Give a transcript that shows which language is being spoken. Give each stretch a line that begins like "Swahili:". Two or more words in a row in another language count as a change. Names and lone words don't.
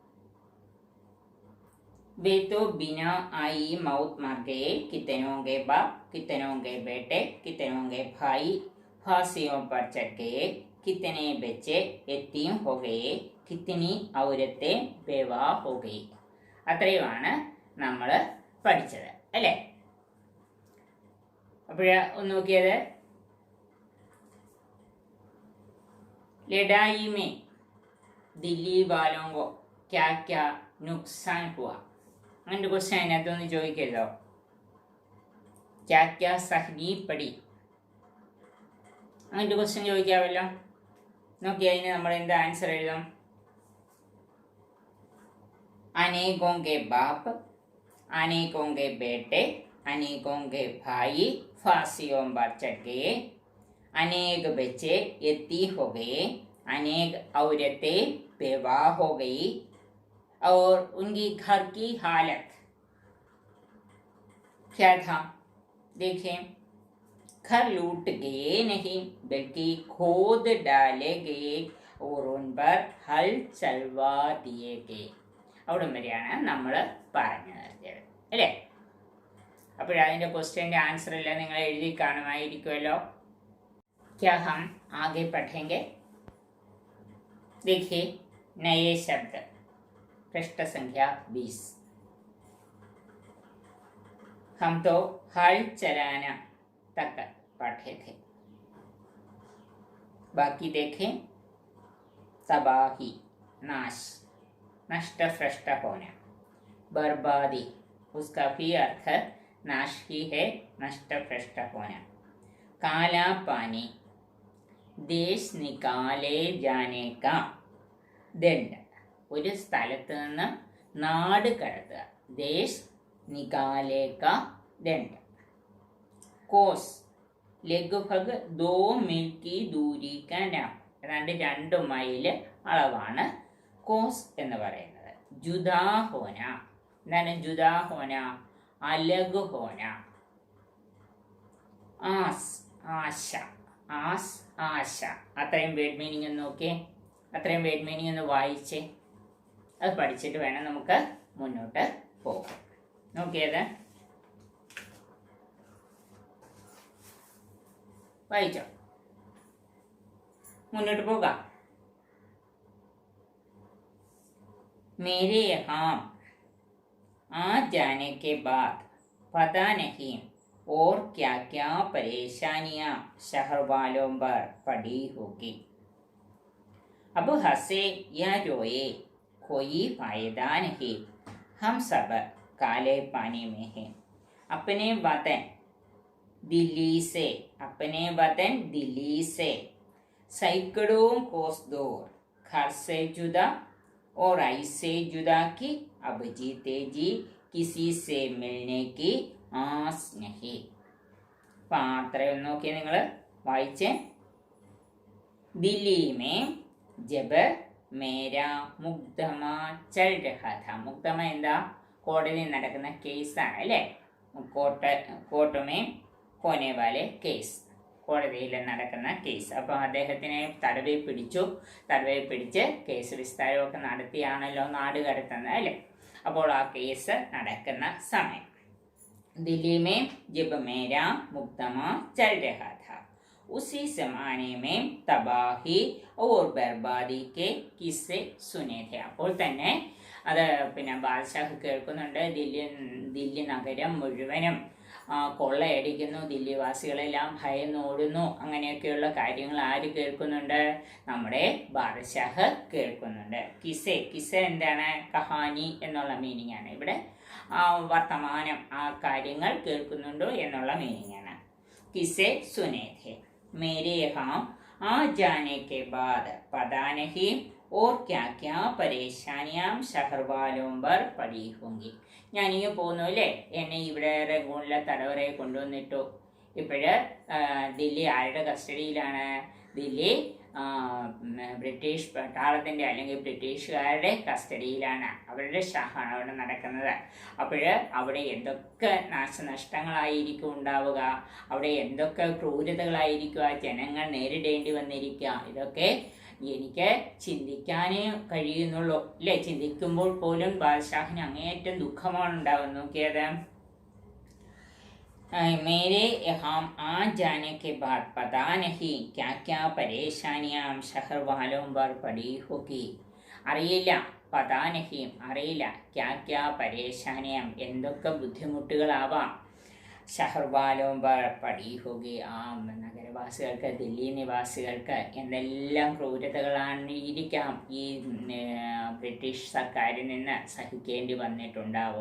Hindi: वे तो बिना आई मौत मर गए, कितनों के बाप, कितनों के बेटे, कितनों के भाई फांसियों पर चढ़ गए, कितने बच्चे यतीम हो गए, कितनी औरतें बेवा हो गई.
Malayalam: അത്രയുമാണ് നമ്മൾ പഠിച്ചത്, അല്ലേ? ഒന്ന് നോക്കിയത്,
Hindi: लड़ाई में दिल्ली वालों को क्या क्या नुकसान हुआ.
Malayalam: അങ്ങനത്തെ ക്വസ്റ്റ്യൻ അതിനകത്തൊന്ന് ചോദിക്കരുതോ?
Hindi: क्या क्या सहनी पड़ी,
Malayalam: അങ്ങനത്തെ ക്വസ്റ്റ്യൻ ചോദിക്കാമല്ലോ. നോക്കി അതിന് നമ്മൾ എന്താ ആൻസർ എഴുതാം?
Hindi: अनेकों के बाप, अनेकों के बेटे, अनेकों के भाई फांसियों पर चढ़ गए, अनेक बच्चे यतीम हो गए, अनेक औरतें बेवा हो गई और उनकी घर की हालत क्या था? देखें, घर लूट गए नहीं बल्कि खोद डाले गए और उन पर हल चलवा दिए गए.
Malayalam: അവിടം വരെയാണ് നമ്മൾ പറഞ്ഞു നിർത്തിയത്, അല്ലേ? അപ്പോഴതിൻ്റെ ക്വസ്റ്റ്യൻ്റെ ആൻസർ എല്ലാം നിങ്ങൾ എഴുതി കാണുമായിരിക്കുമല്ലോ.
Hindi: क्या हम आगे पढ़ेंगे? देखिए, नए शब्द, पृष्ठ संख्या 20. हम तो हल चलाना तक पढ़े थे. बाकी देखें, तबाही, नाश, नष्ट भ्रष्ट होना, बर्बादी, उसका भी अर्थ नाश ही है, नष्ट भ्रष्ट होना. काला पानी, देश निकाले जाने का दंड,
Malayalam: ഒരു സ്ഥലത്ത് നിന്ന് നാട് കടത്തുക,
Hindi: देश निकाले का दंड. कोस, लगभग 2 मील की दूरी का नाम,
Malayalam: ഏതാണ്ട് 2 മൈൽ അളവാണ് കോസ് എന്ന് പറയുന്നത്.
Hindi: जुदा होना, എന്താണ് जुदा होना? अलग होना. आस, आशा, आस आशा.
Malayalam: അത്രയും
English: word meaning
Malayalam: ഒന്ന് നോക്കിയേ, അത്രയും
English: word meaning
Malayalam: ഒന്ന് വായിച്ചേ. അത് പഠിച്ചിട്ട് വേണം നമുക്ക് മുന്നോട്ട് പോകാം. നോക്കിയത് വായിച്ചോ? മുന്നോട്ട് പോകാം.
Hindi: मेरे यहाँ आ जाने के बाद पता नहीं और क्या क्या परेशानियाँ शहर वालों पर पड़ी होगी. अब हंसे या रोए कोई फायदा नहीं, हम सब काले पानी में हैं. अपने वतन दिल्ली से, अपने वतन दिल्ली से सैकड़ों कोस दूर, घर से जुदा और ऐसे जुदा कि अब जीते जी किसी से मिलने की आस नहीं.
Malayalam: അപ്പം അത്രയും നോക്കിയാൽ നിങ്ങൾ വായിച്ചേ.
Hindi: दिल्ली में जब मेरा मुकदमा चल रहा था. മുക്തമ എന്താ?
Malayalam: കോടതിയിൽ നടക്കുന്ന കേസാണ്, അല്ലേ?
Hindi: कोर्ट में होने वाले केस,
Malayalam: കോടതിയിൽ നടക്കുന്ന കേസ്. അപ്പോൾ അദ്ദേഹത്തിനെ തടവിൽ പിടിച്ച് കേസ് വിസ്താരമൊക്കെ നടത്തിയാണല്ലോ നാട് കടത്തുന്നത്, അല്ലേ? അപ്പോൾ ആ കേസ് നടക്കുന്ന സമയം
Hindi: दिल्ली में जब मेरा मुकदमा चल रहा था, उसी जमाने में तबाही और बर्बादी के किस्से सुने थे.
Malayalam: അപ്പോൾ തന്നെ അത് പിന്നെ ബാദ്ഷാഹ് കേൾക്കുന്നുണ്ട്. ദില്ലി നഗരം മുഴുവനും കൊള്ളയടിക്കുന്നു, ദില്ലിവാസികളെല്ലാം ഭയന്നോടുന്നു, അങ്ങനെയൊക്കെയുള്ള കാര്യങ്ങൾ ആര് കേൾക്കുന്നുണ്ട്? നമ്മുടെ ബാദഷാഹ് കേൾക്കുന്നുണ്ട്. കിസ്സ എന്താണ്? കഹാനി എന്നുള്ള മീനിങ് ആണ്. ഇവിടെ വർത്തമാനം, ആ കാര്യങ്ങൾ കേൾക്കുന്നുണ്ടോ എന്നുള്ള മീനിങ് ആണ്.
Hindi: किस्से सुने थे मेरे यहाँ आ जाने के बाद पता नहीं और क्या क्या परेशानियां शहर वालों पर पड़ी होंगी.
Malayalam: ഞാനിങ്ങ് പോന്നു അല്ലേ, എന്നെ ഇവിടെ റംഗൂണിലെ തടവറയെ കൊണ്ടുവന്നിട്ടു. ഇപ്പോഴ് ദില്ലി ആരുടെ കസ്റ്റഡിയിലാണ്? ദില്ലി ബ്രിട്ടീഷ് പട്ടാളത്തിൻ്റെ അല്ലെങ്കിൽ ബ്രിട്ടീഷുകാരുടെ കസ്റ്റഡിയിലാണ്. അവരുടെ ഷാഹാണ് അവിടെ നടക്കുന്നത്. അപ്പോൾ അവിടെ എന്തൊക്കെ നാശനഷ്ടങ്ങളായിരിക്കും ഉണ്ടാവുക, അവിടെ എന്തൊക്കെ ക്രൂരതകളായിരിക്കും ആ ജനങ്ങൾ നേരിടേണ്ടി വന്നിരിക്കുക. ഇതൊക്കെ എനിക്ക് ചിന്തിക്കാനേ കഴിയുന്നുള്ളൂ അല്ലേ. ചിന്തിക്കുമ്പോൾ പോലും ബാദഷാഹിന് അങ്ങേയറ്റം ദുഃഖമാണ് ഉണ്ടാകുന്നത്. നോക്കിയത്,
Hindi: मेरे यहाँ आ जाने के बाद पता नहीं क्या क्या परेशानियां शहर वालों पर पड़ी होगी.
Malayalam: അറിയില്ല, പതാനഹിയും അറിയില്ല,
Hindi: क्या क्या परेशानियां
Malayalam: എന്തൊക്കെ ബുദ്ധിമുട്ടുകളാവാം
Hindi: शहर वालों पर पड़ी होगी
Malayalam: ആ നഗരവാസികൾക്ക്, ദില്ലി നിവാസികൾക്ക് എന്തെല്ലാം ക്രൂരതകളാണ് ഇരിക്കാം ഈ ബ്രിട്ടീഷ് സർക്കാരിൽ നിന്ന് സഹിക്കേണ്ടി വന്നിട്ടുണ്ടാവുക.